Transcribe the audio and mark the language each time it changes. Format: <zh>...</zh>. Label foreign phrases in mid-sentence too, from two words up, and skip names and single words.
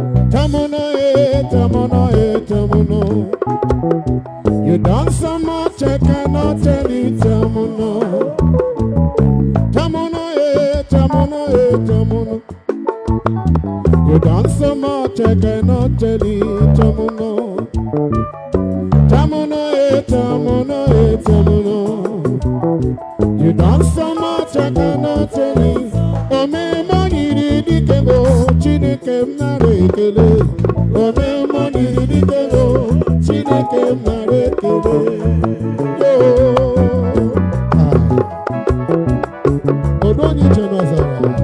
<pcm>Tamuno, eh, Tamuno, eh, Tamuno. You done so much, I cannot tell it, Tamuno. Tamuno, eh, Tamuno, eh, Tamuno. You done so much, I cannot tell it, Tamuno. Tamuno, eh, tamuno, eh, tamuno. You done so much, I cannot tell you.</pcm> <ig>Ome mo nyiri dike mo, Chineke m nara ekele. Ome mo nyiri dike mo, Chineke m nara ekele. Yo. Ah. Odo onye che n'ọzara.</ig>